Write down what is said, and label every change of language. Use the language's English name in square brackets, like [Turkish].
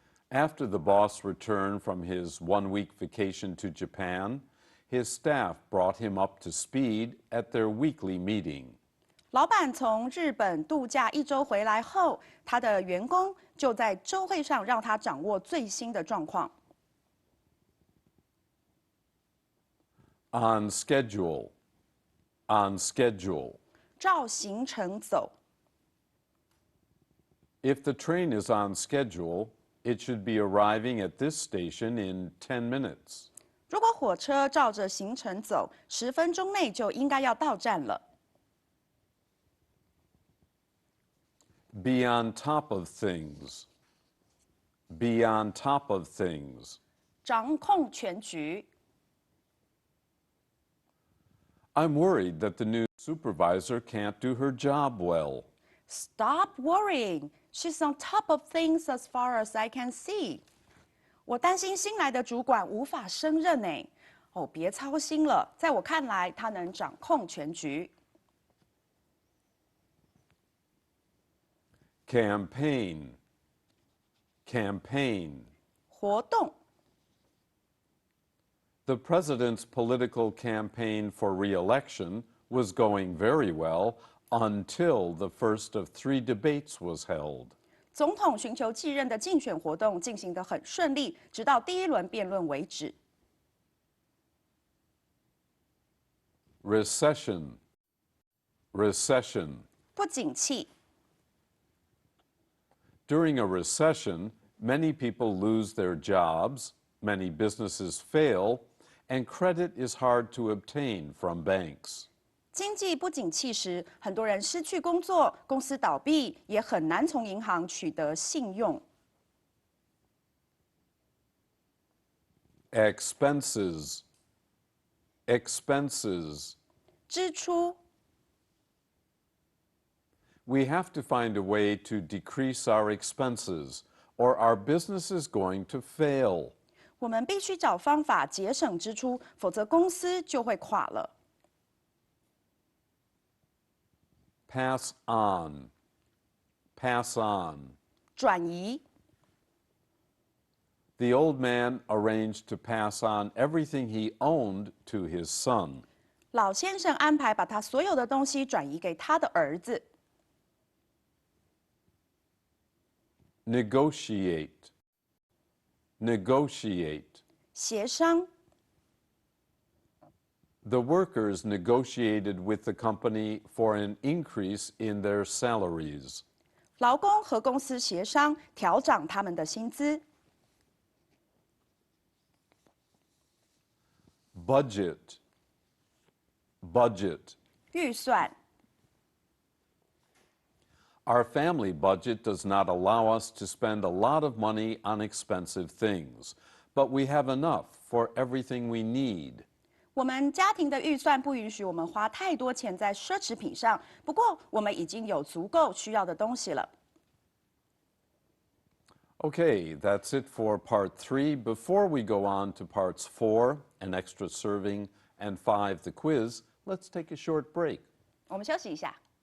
[English] After the boss returned from his one-week vacation to Japan, his staff brought him up to speed at their weekly meeting. [Chinese] 老板从日本度假1周回来后，他的员工就在周会上让他掌握最新的状况。 [English] On schedule. On schedule. [Chinese] 照行程走。 [English] If the train is on schedule, it should be arriving at this station in 10 minutes. [Chinese] 如果火车照着行程走，10分钟内就应该要到站了。 [English] Be on top of things. Be on top of things. [Chinese] 掌控全局。 [English] I'm worried that the new supervisor can't do her job well. Stop worrying. She's on top of things as far as I can see. [Chinese] 我担心新来的主管无法胜任呢。哦，别操心了，在我看来，她能掌控全局。 [English] Campaign. Campaign. [Chinese] 活动。 [English] The president's political campaign for re-election was going very well until the first of 3 debates was held. [Chinese] 总统寻求继任的竞选活动进行得很顺利，直到第1轮辩论为止。 [English] Recession. Recession. [Chinese] 不景气。 [English] During a recession, many people lose their jobs, many businesses fail, and credit is hard to obtain from banks. [Chinese] 经济不景气时，很多人失去工作，公司倒闭，也很难从银行取得信用。 [English] Expenses. Expenses. [Chinese] 支出。 [English] We have to find a way to decrease our expenses, or our business is going to fail. [Chinese] 我们必须找方法节省支出，否则公司就会垮了。 [English] Pass on. Pass on. [Chinese] 转移。 [English] The old man arranged to pass on everything he owned to his son. [Chinese] 老先生安排把他所有的东西转移给他的儿子。 [English] Negotiate. Negotiate. [Chinese] 协商。 [English] The workers negotiated with the company for an increase in their salaries. [Chinese] 劳工和公司协商调涨他们的薪资。 [English] Budget. Budget. [Chinese] 预算。 [English] Our family budget does not allow us to spend a lot of money on expensive things, but we have enough for everything we need. [Chinese] 我们家庭的预算不允许我们花太多钱在奢侈品上，不过我们已经有足够需要的东西了。 [English] Okay, that's it for part 3. Before we go on to parts 4, an extra serving, and 5, the quiz, let's take a short break. [Chinese] 我们休息一下。